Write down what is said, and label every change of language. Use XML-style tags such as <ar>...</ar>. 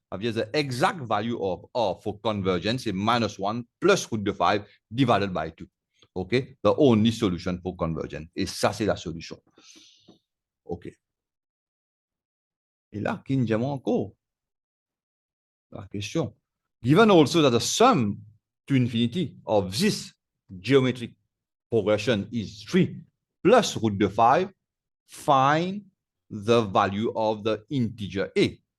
<en>The exact value of R for convergence is minus 1 plus root de 5 divided by 2. OK? The only solution for convergence.</en> <fr>Et ça, c'est la solution. OK. Et là, qui nous dit encore la question.</fr> <en>Given also that the sum to infinity of this geometric progression is 3 plus root de 5, find the value of the integer a.</en>